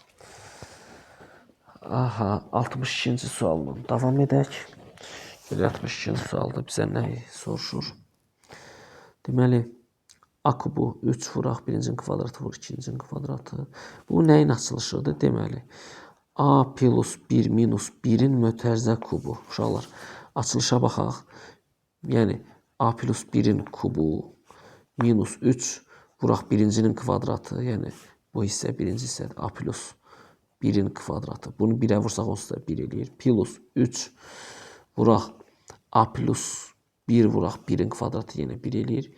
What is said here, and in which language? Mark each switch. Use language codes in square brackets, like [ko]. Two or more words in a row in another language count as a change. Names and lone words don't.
[az] Aha, 62-ci sualla davam edək. 62-ci sualda bizə nəyi soruşur? Deməli, A kubu 3 vuraq, birincinin kvadratı vur, ikincinin kvadratı. Bu nəyin açılışıdır? Deməli, A plus 1 minus 1-in mötərizə kubu. Uşaqlar, açılışa baxaq. Yəni, A plus 1-in kubu minus 3 vuraq birincinin kvadratı. Yəni, bu hissə birinci hissədir. A plus 1-in kvadratı. Bunu 1'ə vursaq onsuz da 1 eləyir. Plus 3 vuraq A plus 1 vuraq 1'in kvadratı yenə 1 eləyir.